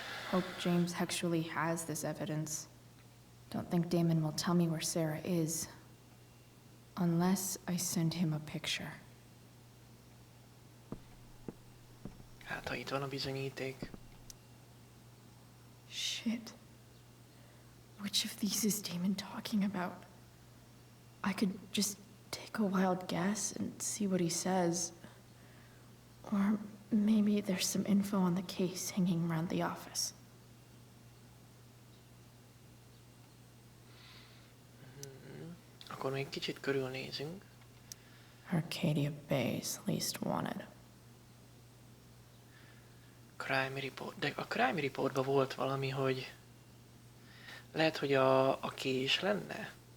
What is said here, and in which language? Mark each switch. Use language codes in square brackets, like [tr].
[en] Hope James actually has this evidence. Don't think Damon will tell me where Sarah is. Unless I send him a picture. [hu] Hát, ha itt van a bizonyíték. [en] Shit. Which of these is Damon talking about? I could just take a wild guess and see what he says. Or maybe there's some info on the case hanging around the office. [hu] Akkor még kicsit körülnézünk. [en] Arcadia Bay's least wanted. Crime report. [hu] De a crime reportban volt valami, hogy lehet, hogy a kés lenne?